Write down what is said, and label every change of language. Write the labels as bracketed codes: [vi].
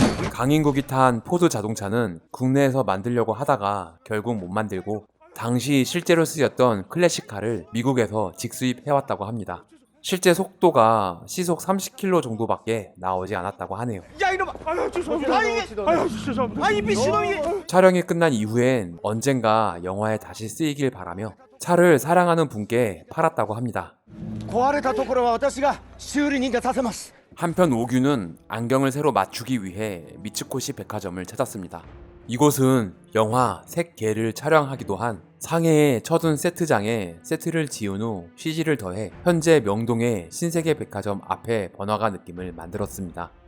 [ko] 강인국이 탄 포드 자동차는 국내에서 만들려고 하다가 결국 못 만들고 당시 실제로 쓰였던 클래식카를 미국에서 직수입해왔다고 합니다. 실제 속도가 시속 30km 정도밖에 나오지 않았다고 하네요. 촬영이 끝난 이후엔 언젠가 영화에 다시 쓰이길 바라며 차를 사랑하는 분께 팔았다고 합니다. [ja] 壊れたところは私が修理人がさせます [ko] 한편 오균은 안경을 새로 맞추기 위해 미츠코시 백화점을 찾았습니다. 이곳은 영화 색개를 촬영하기도 한 상해의 쳐둔 세트장에 세트를 지은 후 CG를 더해 현재 명동의 신세계 백화점 앞에 번화가 느낌을 만들었습니다.